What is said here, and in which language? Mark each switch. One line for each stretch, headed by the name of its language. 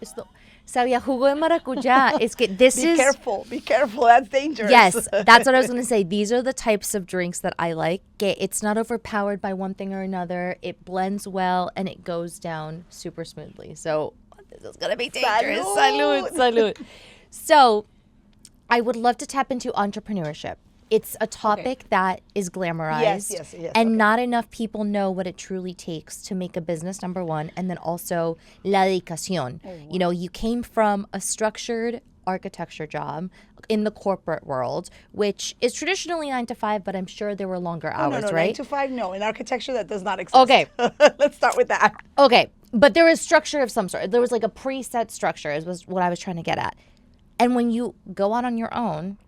Spanish: Esto sabía jugo de maracuyá. Es que
English: this is. Be careful. That's dangerous. Yes, that's what I was going to say. These are the types of drinks that I like. It's not overpowered by one thing or another. It blends well and it goes down super smoothly. So this is going to be dangerous.
Spanish: Salud. Salud.
English: So I would love to tap into entrepreneurship. It's a topic that is glamorized. Yes. And not enough people know what it truly takes to make a business, number one. And then also
Spanish: la dedicación.
English: Oh, wow. You know, you came from a structured architecture job in the corporate world, which is traditionally 9 to 5, but I'm sure there were longer hours, no, right? 9 to 5, no. In architecture, that does not exist. Okay. Let's start with that. Okay. But there was structure of some sort. There was like a preset structure, was what I was trying to get at. And when you go out on your own,